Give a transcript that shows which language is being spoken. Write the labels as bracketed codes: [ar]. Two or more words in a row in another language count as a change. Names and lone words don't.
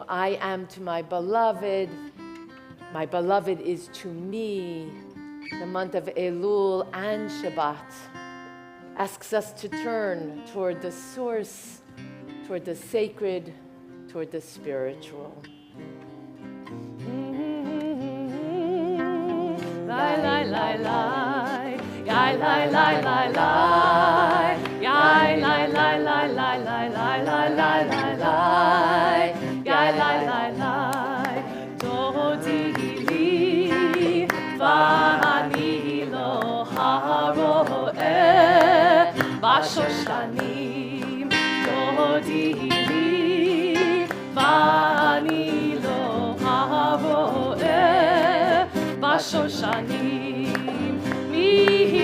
[en] I am to my beloved is to me. The month of Elul and Shabbat asks us to turn toward the source, toward the sacred, toward the spiritual. Lai lai lai lai, yai lai lai lai lai, yai lai lai lai lai lai lai lai lai lai lai, yai lai lai lai. [he] דודי לי ואני לו הרועה בשושנים. דודי לי ואני לו הרועה שושנים.